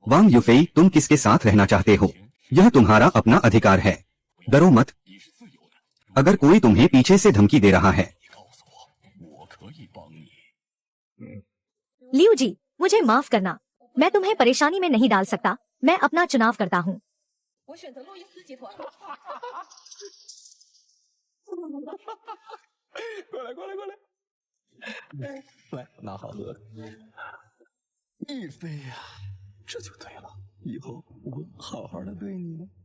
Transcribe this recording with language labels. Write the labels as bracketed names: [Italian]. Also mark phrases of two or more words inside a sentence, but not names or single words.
[Hindi] वांग यूफेई, तुम किसके साथ रहना चाहते हो? यह तुम्हारा अपना अधिकार है, डरो मत। अगर कोई तुम्हें पीछे से धमकी दे रहा है। लियू जी, मुझे माफ करना, मैं तुम्हें परेशानी में नहीं डाल सकता। मैं अपना चुनाव करता हूँ। [Chinese] 我选择路易斯集团。过来，过来，过来！来，拿好喝的。亦菲呀，这就对了，以后我好好的对你。